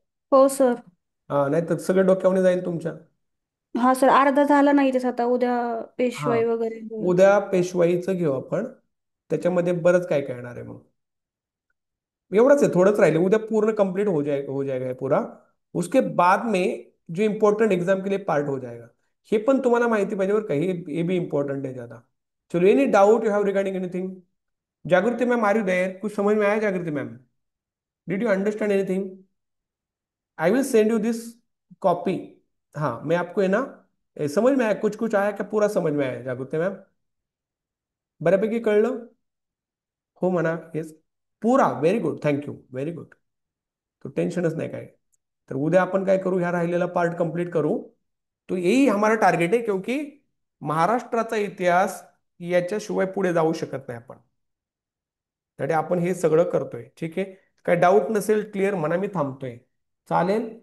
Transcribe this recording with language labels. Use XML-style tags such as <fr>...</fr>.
<mr>हो सर. हा, नाही तर सगळं डोक्यावरून जाईल तुमच्या. हा सर, अर्धा झाला नाही तसं, आता उद्या हा, पेशवाई वगैरे होईल. उद्या पेशवाईचं घेऊ आपण. त्याच्यामध्ये बरंच काय काय येणार आहे मग. एवढंच आहे, थोडंच राहिले, उद्या पूर्ण कंप्लीट</mr> <hi>हो जाएगा ये पूरा. उसके बाद में जो इम्पोर्टेंट एग्जाम के लिए पार्ट हो जाएगा.</hi> <mr>हे पण तुम्हाला माहिती पाहिजे बरं का,</mr> <hi>हे भी इम्पोर्टेंट है ज्यादा.</hi> <en>चलो, any doubt you have regarding anything? Jagriti ma'am, are you there?</en> <hi>कुछ समझ में आया जागृति ma'am?</hi> <en>Did you understand anything? I will send you this copy.</en> <hi>हाँ, मैं आपको है ना समझ में आया? कुछ कुछ आया क्या, पूरा समझ में आया जागृति मैम?</hi> <mr>बऱ्यापैकी कळलं? हो म्हणा. येस, पुरा.</mr> <en>Very good, thank you, very good.</en> <mr>तो टेन्शनच नाही काय. तर उद्या आपण काय करू, ह्या राहिलेला पार्ट कंप्लीट करू.</mr> <hi>तो यही हमारा</hi> <mr>टार्गेट आहे, क्योंकि महाराष्ट्राचा इतिहास याच्याशिवाय पुढे जाऊ शकत नाही आपण. त्यासाठी आपण हे सगळं करतोय. ठीक आहे, काय डाऊट नसेल क्लिअर म्हणा, मी थांबतोय. चालेल.</mr>